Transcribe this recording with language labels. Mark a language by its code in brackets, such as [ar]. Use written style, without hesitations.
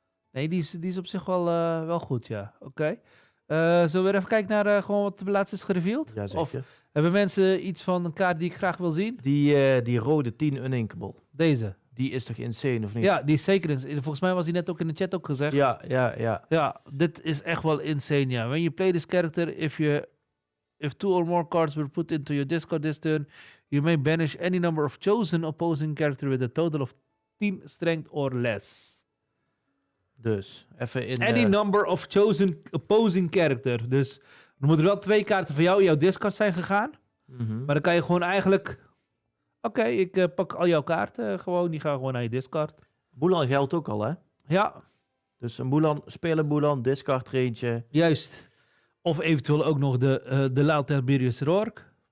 [nl] Nee, die is op zich wel goed, ja. Oké. Zullen we weer even kijken naar gewoon wat laatst is gereveeld? Ja, Of zeker. hebben mensen iets van een kaart die ik graag wil zien? Die rode 10 uninkable. Deze. Die is toch insane, of niet? Ja, die is zeker. Volgens mij was die net ook in de chat ook gezegd. Ja. Ja, dit is echt wel insane, ja. [en] When you play this character, if 2 or more cards were put into your discard this turn, you may banish any number of chosen opposing character with a total of 10 strength or less. [nl] Dus, even in... [en] Any number of chosen opposing character. [nl] Dus er moeten wel 2 kaarten van jou in jouw discard zijn gegaan. Mhm. Maar dan kan je gewoon eigenlijk... Oké, ik pak al jouw kaarten gewoon. Die gaan gewoon naar je discard. Boelan geldt ook al, hè? Ja, Dus een Boelan, spelen Boelan, discard er eentje. juist. Of eventueel ook nog de Loud Tiberius Rourke.